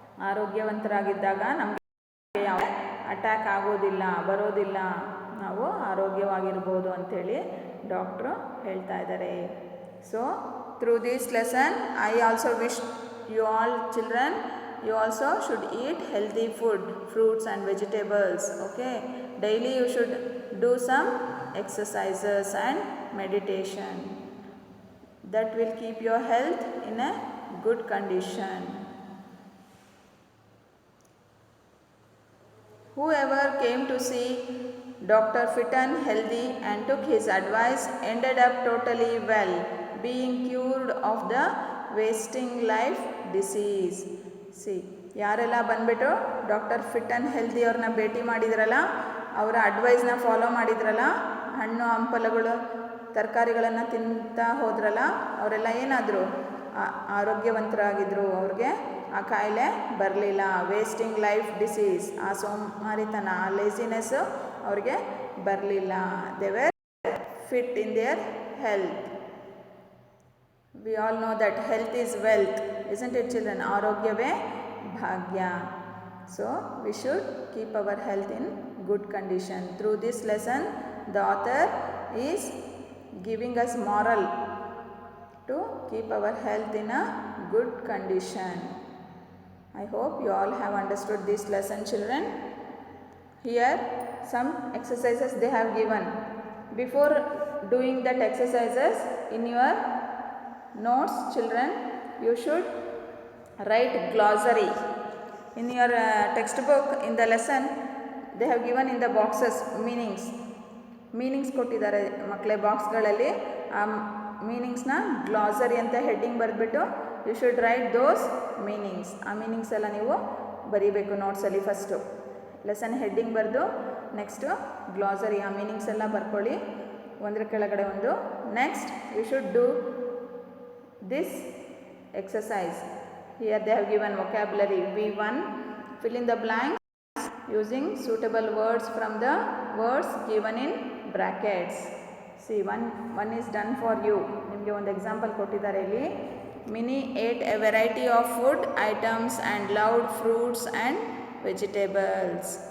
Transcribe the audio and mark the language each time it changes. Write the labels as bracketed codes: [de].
[kn] ಆರೋಗ್ಯವಂತರಾಗಿದ್ದಾಗ ನಮಗೆ ಯಾವ ಅಟ್ಯಾಕ್ ಆಗೋದಿಲ್ಲ, ಬರೋದಿಲ್ಲ, ನಾವು ಆರೋಗ್ಯವಾಗಿರ್ಬೋದು ಅಂಥೇಳಿ ಡಾಕ್ಟ್ರು ಹೇಳ್ತಾ ಇದ್ದಾರೆ. [en] So through this lesson I also wish you all children, you also should eat healthy food, fruits and vegetables. Okay, daily you should do some exercises and meditation. That will keep your health in a good condition. Whoever came to see Dr. Fit and Healthy and took his advice ended up totally well, being cured of the wasting life disease. [kn] C ಯಾರೆಲ್ಲ ಬಂದುಬಿಟ್ಟು doctor fit and healthy ಅವ್ರನ್ನ ಭೇಟಿ ಮಾಡಿದ್ರಲ್ಲ, ಅವರ ಅಡ್ವೈಸ್ನ follow ಮಾಡಿದ್ರಲ್ಲ, ಹಣ್ಣು ಹಂಪಲುಗಳು ತರಕಾರಿಗಳನ್ನು ತಿಂತಾ ಹೋದ್ರಲ್ಲ, ಅವರೆಲ್ಲ ಏನಾದರು ಆರೋಗ್ಯವಂತರಾಗಿದ್ದರು. ಅವ್ರಿಗೆ ಆ ಕಾಯಿಲೆ ಬರಲಿಲ್ಲ. ವೇಸ್ಟಿಂಗ್ ಲೈಫ್ ಡಿಸೀಸ್, ಆ ಸೋಮಾರಿತನ, ಆ ಲೇಸಿನೆಸ್ಸು ಅವ್ರಿಗೆ ಬರಲಿಲ್ಲ. [en] They were fit in their health. We all know that health is wealth, isn't it children? [kn] ಆರೋಗ್ಯವೇ ಭಾಗ್ಯ. [en] So we should keep our health in good condition. Through this lesson the author is giving us moral to keep our health in a good condition. I hope you all have understood this lesson children. Here some exercises they have given. Before doing that exercises in your notes children, you should write glossary. In your textbook, in the lesson, they have given in the boxes meanings [kn] ಕೊಟ್ಟಿದ್ದಾರೆ ಮಕ್ಕಳೇ. ಬಾಕ್ಸ್ಗಳಲ್ಲಿ ಆ ಮೀನಿಂಗ್ಸ್ನ glossary ಅಂತ heading ಬರೆದ್ಬಿಟ್ಟು [en] You should write those meanings. [kn] ಆ meanings ಎಲ್ಲ ನೀವು ಬರೀಬೇಕು ನೋಟ್ಸಲ್ಲಿ. First lesson heading ಬರೆದು next glossary, ಆ ಮೀನಿಂಗ್ಸ್ ಎಲ್ಲ ಬರ್ಕೊಳ್ಳಿ ಒಂದರ ಕೆಳಗಡೆ ಒಂದು. [en] Next you should do this exercise. Here they have given vocabulary. V1, fill in the blanks using suitable words from the words given in brackets. See, one is done for you. [kn] ನಿಮಗೆ ಒಂದು example ಕೊಟ್ಟಿದ್ದಾರೆ ಇಲ್ಲಿ. [en] Minnie ate a variety of food items and loved fruits and vegetables.